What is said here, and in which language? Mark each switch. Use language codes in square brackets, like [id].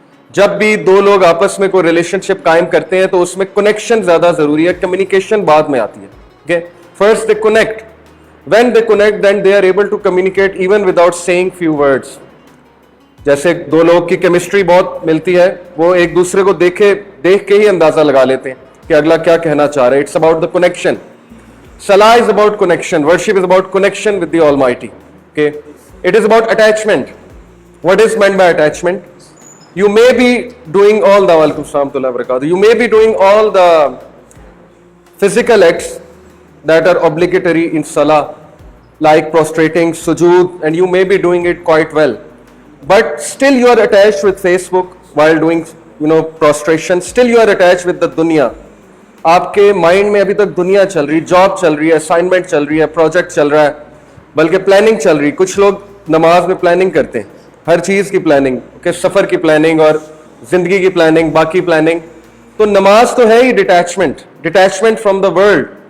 [hi] जब भी दो लोग आपस में कोई रिलेशनशिप कायम करते हैं तो उसमें कनेक्शन ज्यादा जरूरी है, कम्युनिकेशन बाद में आती है. [en] Okay, first they connect. When they connect then they are able to communicate even without saying few words. [hi] जैसे दो लोग की केमिस्ट्री बहुत मिलती है, वो एक दूसरे को देख के ही अंदाजा लगा लेते हैं कि अगला क्या कहना चाह रहा है. [en] It's about the connection. Salah is about connection. Worship is about connection with the Almighty. Okay, it is about attachment. What is meant by attachment? You may be doing all the you may be doing all the physical acts that are obligatory in Salah, like prostrating, sujood, and you may be doing it quite well. But still you are attached with Facebook while doing, prostration. Still you are attached with the dunya. [hi] आपके mind में अभी तक दुनिया चल रही, job चल रही है, असाइनमेंट चल रही है, प्रोजेक्ट चल रहा है, बल्कि प्लानिंग चल रही. कुछ लोग नमाज में प्लानिंग करते हैं, हर चीज़ की प्लानिंग, ओके, सफ़र की प्लानिंग और ज़िंदगी की प्लानिंग, बाकी प्लानिंग. तो नमाज तो है ही detachment, [en] Detachment from the world.